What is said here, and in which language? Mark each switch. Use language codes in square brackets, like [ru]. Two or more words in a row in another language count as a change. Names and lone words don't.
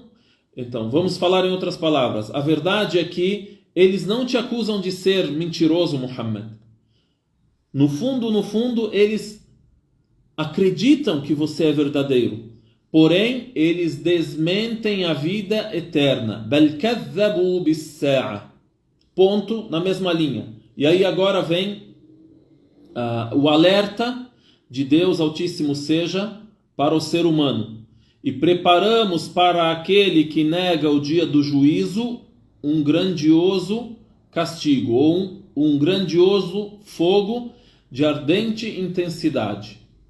[pt] Então, vamos falar em outras palavras. A verdade é que eles não te acusam de ser mentiroso, Muhammad. No fundo, eles acreditam que você é verdadeiro. Porém, eles desmentem a vida eterna. [ar] بَلْ كَذَّبُوا بِالسَّاعَةِ. [pt] Ponto na mesma linha. E aí agora vem o alerta de Deus Altíssimo seja para o ser humano. E preparamos para aquele que nega o dia do juízo um grandioso castigo, ou um grandioso fogo de ardente intensidade.